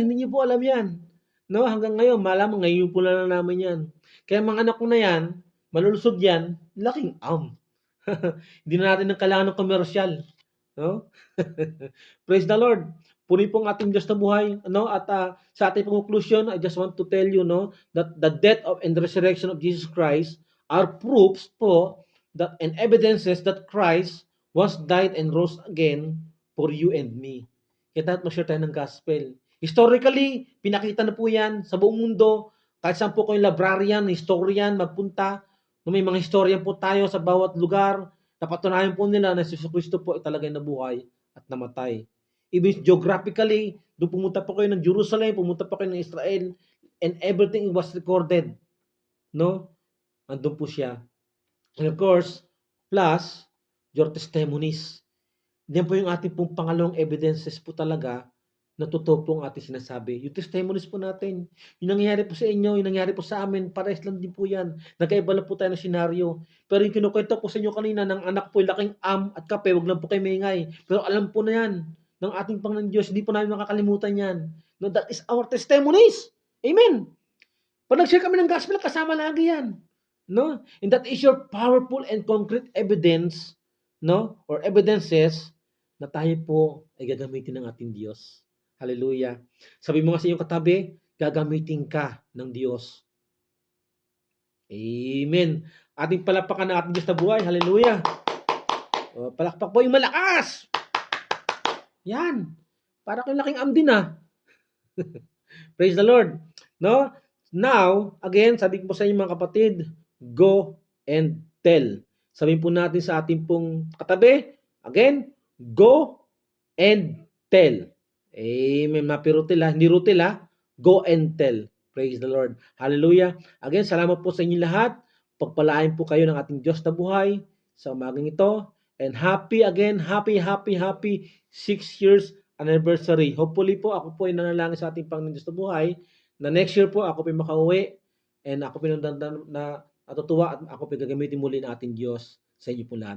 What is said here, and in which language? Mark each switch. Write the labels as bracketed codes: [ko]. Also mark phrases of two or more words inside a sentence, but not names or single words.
[tl] Hindi niyo po alam yan. No? Hanggang ngayon, malamang ngayon po na namin yan. Kaya mga anak ko na yan, malulusog yan, laking am. Hindi na natin kailangan ng komersyal. [en] No? Praise the Lord. [tl] Puri pong ating Diyos na buhay. No? At sa ating [en] conclusion, I just want to tell you, no, that the death and the resurrection of Jesus Christ are proofs po that and evidences that Christ was died and rose again for you and me. [tl] Kaya tayo mag-share tayo ng gospel. Historically, pinakita na po yan sa buong mundo. Kahit saan po kayong librarian, historian, magpunta. No, may mga historian po tayo sa bawat lugar. Napatunayan po nila na si Kristo po ay talagang nabuhay at namatay. [en] Even geographically, [tl] doon pumunta po kayo ng Jerusalem, pumunta po kayo ng Israel, [en] and everything was recorded. [tl] No? Andun po siya. [en] And of course, plus, your testimonies. [tl] Yan po yung ating pong pangalawang evidences po talaga na totoo po ang ating sinasabi. Yung testimonies po natin, yung nangyayari po sa inyo, yung nangyayari po sa amin, pares lang din po yan. Nagkaiba lang po tayo ng senaryo. Pero yung kinukwento ko sa inyo kanina ng anak po, laking am at kape, wag lang po kayo maingay. Pero alam po na yan ng ating Panginoon Diyos, hindi po namin makakalimutan yan. [en] No, that is our testimonies. Amen. [tl] Pag nag-share kami ng gospel, kasama lagi yan. No? [en] And that is your powerful and concrete evidence, no? Or evidences [tl] na tayo po ay gagamitin ng ating Diyos. Hallelujah. Sabi mo nga sa iyong katabi, gagamitin ka ng Diyos. Amen. Ating palapakan ng ating Diyos na buhay. Hallelujah. O, palakpak po yung malakas. Yan. Para kayong laking am din [en] Praise the Lord. [tl] No? [en] Now, again, [tl] sabi ko po sa inyo mga kapatid, [en] go and tell. [tl] Sabihin po natin sa ating pong katabi, [en] again, go and tell. Amen. [tl] Mapirutil hindi rutil [en] Go and tell. Praise the Lord. Hallelujah. [tl] Again, salamat po sa inyo lahat. Pagpalain po kayo ng ating Diyos na buhay sa umagang ito. [en] And happy 6 years anniversary. [tl] Hopefully po, ako po ay nanalangin sa ating Panginoon Diyos na buhay na [en] next year [tl] po ako po makauwi and ako po na natutuwa at ako po gagamitin muli ng ating Diyos sa inyo po lahat.